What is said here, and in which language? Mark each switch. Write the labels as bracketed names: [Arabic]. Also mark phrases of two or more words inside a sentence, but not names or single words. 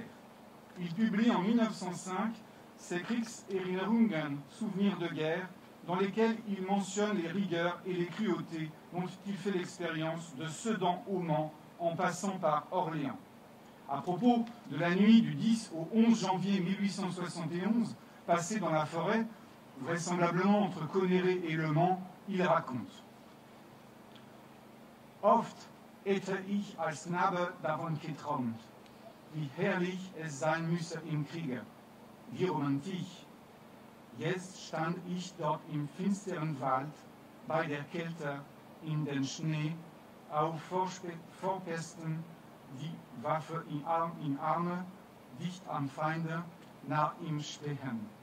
[French] Il publie en 1905 ses Kriegserinnerungen, souvenirs de guerre, dans lesquels il mentionne les rigueurs et les cruautés dont il fait l'expérience de Sedan au Mans en passant par Orléans. À propos de la nuit du 10 au 11 janvier 1871, passée dans la forêt, vraisemblablement entre Conneret et Le Mans, il raconte « [German] Oft hätte ich als Knabe davon geträumt, wie herrlich es sein müsse im Kriege, wie romantisch. Jetzt stand ich dort im finsteren Wald, bei der Kälte, in den Schnee, auf Vorkästen, die Waffe in Arme, dicht am Feinde, nach ihm stehen.